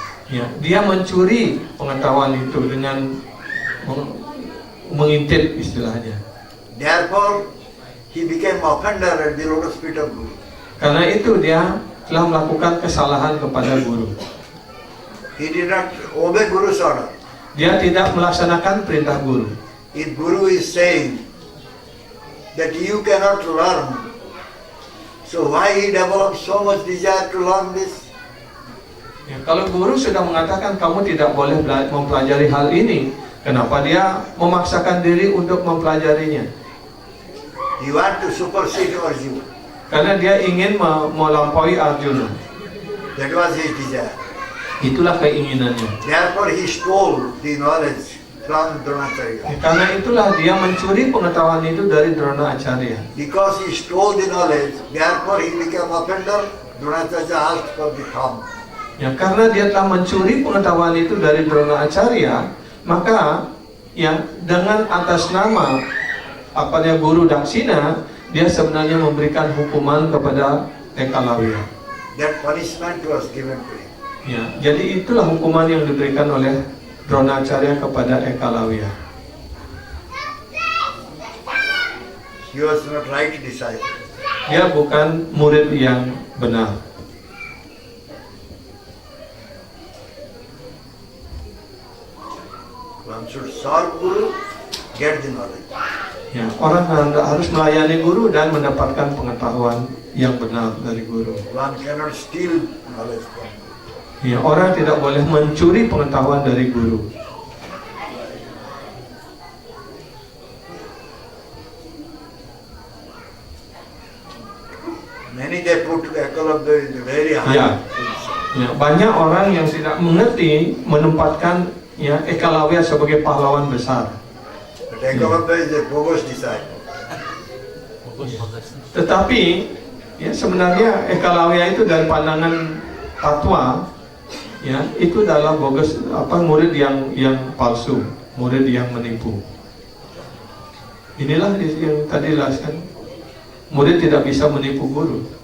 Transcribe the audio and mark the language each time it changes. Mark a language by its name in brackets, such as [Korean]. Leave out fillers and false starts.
[Indonesian] Ya, dia mencuri pengetahuan itu dengan mengintip istilahnya. [English] Therefore, he became offender at the lotus feet of Guru. [Indonesian] Karena itu dia telah melakukan kesalahan kepada guru. [English] He did not obey Guru's order. [Indonesian] Dia tidak melaksanakan perintah guru. [English] If Guru is saying that you cannot learn, so why he developed so much desire to learn this? [Indonesian] Ya, kalau guru sudah mengatakan kamu tidak boleh mempelajari hal ini, kenapa dia memaksakan diri untuk mempelajarinya? [English] He want to supersede Arjuna. [Indonesian] Karena dia ingin melampaui Arjuna. [English] That was his desire. [Indonesian] Itulah keinginannya. [English] Therefore, he stole the knowledge from Dronacharya. [Indonesian] Karena itulah dia mencuri pengetahuan itu dari Dronacharya. [English] Because he stole the knowledge, therefore he became offender. Dronacharya asked for the thumb. [Indonesian] Ya, karena dia telah mencuri pengetahuan itu dari Dronacharya, maka ya dengan atas nama guru daksina, dia sebenarnya memberikan hukuman kepada Ekalawya. [English] That punishment was given to him. [Indonesian] Ya, jadi itulah hukuman yang diberikan oleh Dronacharya kepada Ekalawya. [English] He was not right disciple. [Indonesian] Dia bukan murid yang benar. [English] One should serve Guru, get the knowledge. [Indonesian] Ya, orang harus melayani guru dan mendapatkan pengetahuan yang benar dari guru. [English] One cannot steal knowledge from Guru. [Indonesian] Ya, orang tidak boleh mencuri pengetahuan dari guru. [English] Many they put Ekalawya in the very high. [Indonesian] Ya. Ya, banyak orang yang tidak mengerti menempatkan ya Ekalawya sebagai pahlawan besar. [English] But Ekalawya is a bogus disciple. [Indonesian] Tetapi ya sebenarnya Ekalawya itu dari pandangan fatwa ya itu adalah bogus, murid yang palsu, murid yang menipu. Inilah yang tadi jelaskan, murid tidak bisa menipu guru.